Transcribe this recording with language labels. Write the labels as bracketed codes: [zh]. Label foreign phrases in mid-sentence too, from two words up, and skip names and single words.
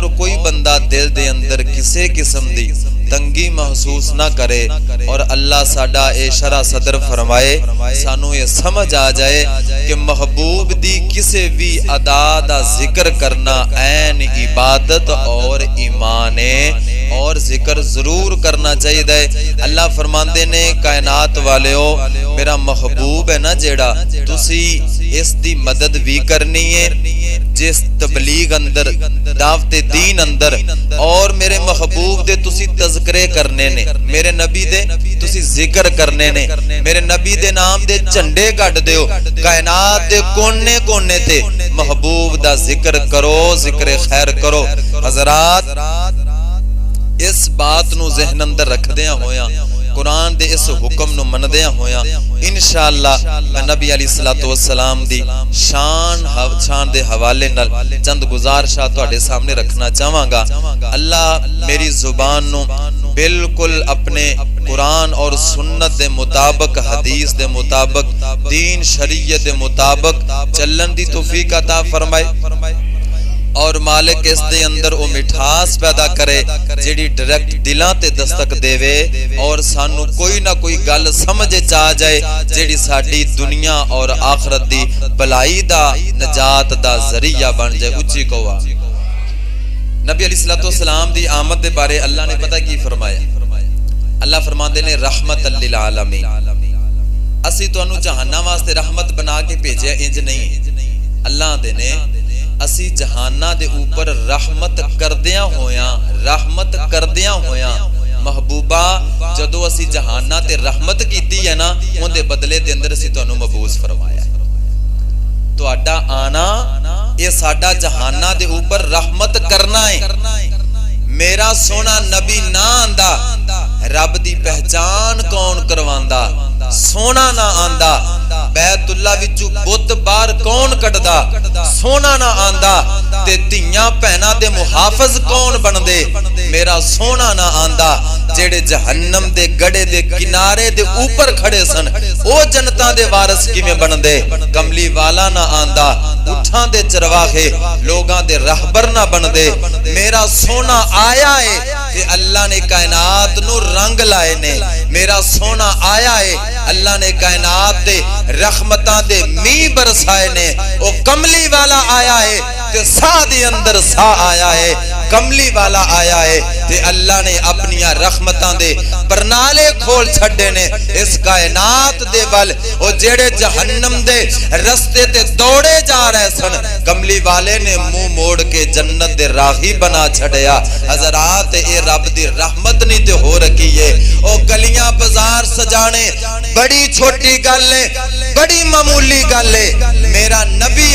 [pa] کوئی بندہ دل دے اندر کسے قسم دی تنگی محسوس نہ کرے اور اللہ ساڈا اے شرع صدر فرمائے سانو یہ سمجھ آ جائے کہ محبوب دی کسے بھی ادا دا ذکر کرنا عین عبادت اور ایمان ہے اور ذکر ضرور کرنا چاہیے دے اللہ فرماندے نے کائنات والیو میرا محبوب ہے نا جیڑا تسی اس دی مدد بھی کرنی ہے جس تبلیغ اندر دعوت دین اندر اور میرے محبوب دے تسی تذکرے کرنے نے میرے نبی دے تسی ذکر کرنے نے میرے نبی دے نام دے جھنڈے گڈ دیو کائنات دے کونے کونے تے محبوب دا ذکر کرو ذکر خیر کرو حضرات اس بات نو ذہن اندر رکھ دیاں ہویاں قرآن دے اس حکم نو من دیاں ہویاں انشاءاللہ میں نبی [ar] علیہ الصلوۃ والسلام [pa] دی شان دے حوالے نال چند گزارشات تواڈے سامنے رکھنا چاہواں گا اللہ میری زبان نو بالکل اپنے قرآن اور سنت دے مطابق حدیث دے مطابق دین شریعت دے مطابق چلن دی توفیق عطا فرمائے اور مالک اس دے اندر او مٹھاس پیدا کرے جیڑی ڈائریکٹ دلاں تے دستک دے وے اور سانو کوئی نہ کوئی گل سمجھ چا جائے جیڑی ساڈی دنیا اور آخرت دی بھلائی دا نجات دا ذریعہ بن جائے اچھی کہوا نبی [ar] علیہ الصلوۃ والسلام [pa] دی آمد دے بارے اللہ نے پتہ کی فرمایا اللہ فرماندے نے [ar] رحمت للعالمین [pa] اسی تانوں جہاناں واسطے رحمت بنا کے بھیجیا انج نہیں اللہ دے نے اسی جہاناں دے اوپر رحمت کردیاں ہویاں محبوبہ جدو اسی جہاناں تے رحمت کیتی ہے نا اون دے بدلے دے اندر اسی تانوں مبعوث فرمایا تہاڈا آنا یہ ساڈا جہاناں دے اوپر رحمت کرنا ہے میرا سونا نبی نہ آندا رب دی پہچان کون کرواندا سونا نہ آندا بیت اللہ وچوں بت باہر کون کڈدا سونا نہ آندا تے دھیاں بہناں دے محافظ کون بندے میرا سونا نہ آندا جیڑے جہنم دے گڑے دے کنارے دے اوپر کھڑے سن او جنتاں دے وارث کیویں بندے کملی والا نہ آندا اٹھاں دے چرواہے لوگاں دے راہبر نہ بندے میرا سونا آیا ہے تے اللہ نے کائنات نو رنگ لائے نے میرا سونا آیا ہے اللہ نے کائنات دے رحمتاں دے می برسائے نے او کملی والا آیا ہے تے سا دے اندر سا آیا ہے کملی والا آیا ہے تے اللہ نے اپنی رحمتاں دے پرنالے کھول چھڑے نے اس کائنات دے ول او جیڑے جہنم دے رستے تے دوڑے جا رہے سن کملی والے نے منہ موڑ کے جنت دے راہی بنا چھڑیا حضرات اے رب دی رحمت نہیں تے ہو رکھی ہے او گلیاں بازار سجانے بڑی چھوٹی گل ہے بڑی معمولی گل ہے میرا نبی